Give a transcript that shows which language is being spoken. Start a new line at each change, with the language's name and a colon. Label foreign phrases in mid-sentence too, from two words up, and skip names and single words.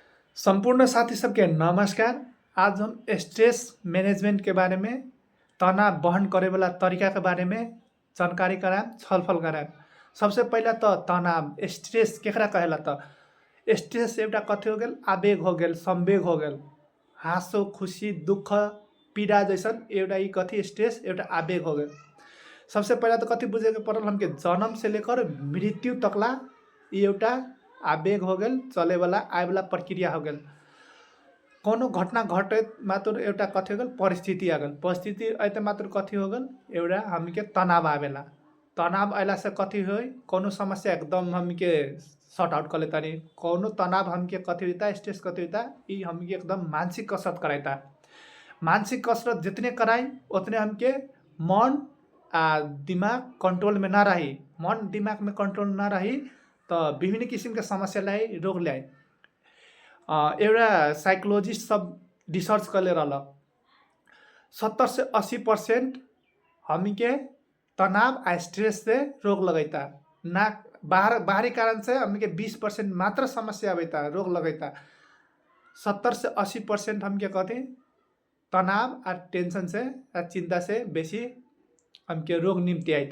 Maithili: संपूर्ण साथी सबके नमस्कार। आज हम
English: stress management
Maithili: के बारे में, तनाव बहन करे वाला तरीका के बारे में जानकारी कराम, छलफल कराम। सबसे पहला तो तनाव स्ट्रेस केकरा कहेला तो स्ट्रेस एउटा कथी हो गेल, आवेग हो गेल, संवेग हो गेल, हाँसो खुशी दुख पीड़ा जैसन एउटा ई कथी स्ट्रेस एउटा आवेग हो गेल। सबसे पहला तो कथी बुझे के पड़ल हमके जन्म से लेकर मृत्यु तकला ई एउटा आवेग हो गेल, चले वाला आए वाला प्रक्रिया हो गेल। कोनो घटना घटे मात्र एउटा कथी हो गेल, परिस्थिति आ गेल। परिस्थिति अइते मात्र कथी हो गेल, एउटा हमके तनाव आवेला। तनाव अइला से कथी होई, कोनो समस्या एकदम हमके
English: sort out
Maithili: कर लेतानी। कोनो तनाव हमके कथी होइता, स्ट्रेस कथी होइता, ई हमके एकदम मानसिक कसरत कराइता। मानसिक कसरत जितने कराई उतने हमके मन दिमाग कंट्रोल में ना रही। मन दिमाग में कंट्रोल ना रही तो विभिन्न किसिम के समस्या लाई, रोग ल्याई। एउटा साइकोलॉजिस्ट सब रिसर्च करले रहल 70 से 80% हमी के तनाव आ स्ट्रेस से रोग लगैता। ना बाहरी कारण से हमी के 20% मात्र समस्या आवेता, रोग लगैता। 70 से 80% हमके कथी तनाव आ टेंशन से आ चिंता से बेसी हमके रोग निम्ति आइता।